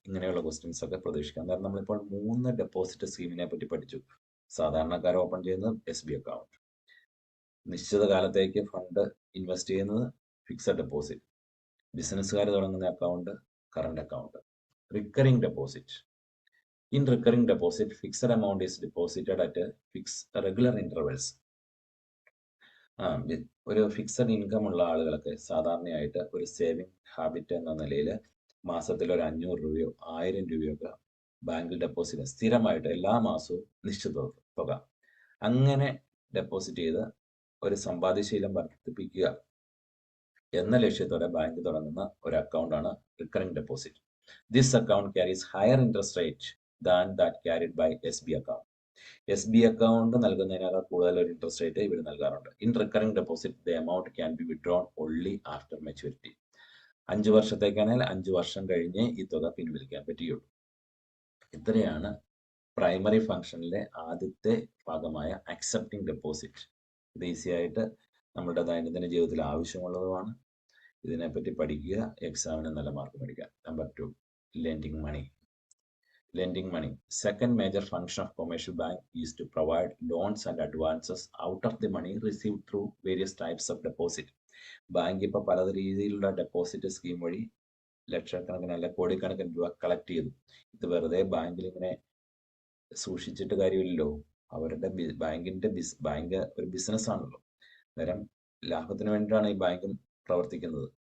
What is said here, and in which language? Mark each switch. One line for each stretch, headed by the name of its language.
Malayalam: ഇങ്ങനെയുള്ള ക്വസ്റ്റ്യൻസ് ഒക്കെ പ്രതീക്ഷിക്കാം. കാരണം നമ്മളിപ്പോൾ 3 ഡെപ്പോസിറ്റ് സ്കീമിനെ പറ്റി പഠിച്ചു. സാധാരണക്കാർ ഓപ്പൺ ചെയ്യുന്നത് SB അക്കൗണ്ട്, നിശ്ചിത കാലത്തേക്ക് ഫണ്ട് ഇൻവെസ്റ്റ് ചെയ്യുന്നത് ഫിക്സഡ് ഡെപ്പോസിറ്റ്, ബിസിനസ്സുകാർ തുടങ്ങുന്ന account current account. Recurring deposit.
English: In recurring deposit fixed amount is deposited at regular intervals.
Malayalam: ഒരു ഫിക്സഡ് ഇൻകം ഉള്ള ആളുകളൊക്കെ സാധാരണയായിട്ട് ഒരു സേവിങ് ഹാബിറ്റ് എന്ന നിലയിൽ മാസത്തിൽ ഒരു 500 രൂപയോ 1000 രൂപയൊക്കെ ബാങ്കിൽ ഡെപ്പോസിറ്റ് സ്ഥിരമായിട്ട് എല്ലാ മാസവും നിശ്ചിത തുക അങ്ങനെ ഡെപ്പോസിറ്റ് ചെയ്ത് ഒരു സമ്പാദ്യശീലം വർദ്ധിപ്പിക്കുക എന്ന ലക്ഷ്യത്തോടെ ബാങ്ക് തുടങ്ങുന്ന ഒരു അക്കൗണ്ടാണ് recurring deposit.
English: This account carries higher interest rate than that carried by S B account.
Malayalam: S B account നൽകുന്നതിനേക്കാൾ കൂടുതൽ ഒരു ഇൻട്രസ്റ്റ് റേറ്റ് ഇവർ നൽകാറുണ്ട്.
English: In recurring deposit the amount can be withdrawn only after maturity.
Malayalam: 5 വർഷത്തേക്കാണെങ്കിൽ 5 വർഷം കഴിഞ്ഞേ ഈ തുക പിൻവലിക്കാൻ പറ്റുകയുള്ളൂ. ഇത്രയാണ് പ്രൈമറി ഫംഗ്ഷനിലെ ആദ്യത്തെ ഭാഗമായ അക്സെപ്റ്റിംഗ് ഡെപ്പോസിറ്റ്. ഇത് ഈസി ആയിട്ട് നമ്മുടെ ദൈനംദിന ജീവിതത്തിൽ ആവശ്യമുള്ളതുമാണ്. ഇതിനെപ്പറ്റി പഠിക്കുക, എക്സാമിന് നല്ല മാർക്ക് മേടിക്കുക. Number 2, lending money. Lending money.
English: Second major function of commercial bank is to provide loans and advances out of the money received through various types of deposit.
Malayalam: Bank ഇപ്പോൾ പല രീതിയിലുള്ള ഡെപ്പോസിറ്റ് സ്കീം വഴി ലക്ഷക്കണക്കിന് അല്ല കോടിക്കണക്കിന് രൂപ collect ചെയ്തു. ഇത് വെറുതെ ബാങ്കിൽ ഇങ്ങനെ സൂക്ഷിച്ചിട്ട് കാര്യമില്ലല്ലോ. അവരുടെ ബാങ്ക് ഒരു ബിസിനസ് ആണല്ലോ. അന്നേരം ലാഭത്തിന് വേണ്ടിയിട്ടാണ് ഈ ബാങ്കും പ്രവർത്തിക്കുന്നത്.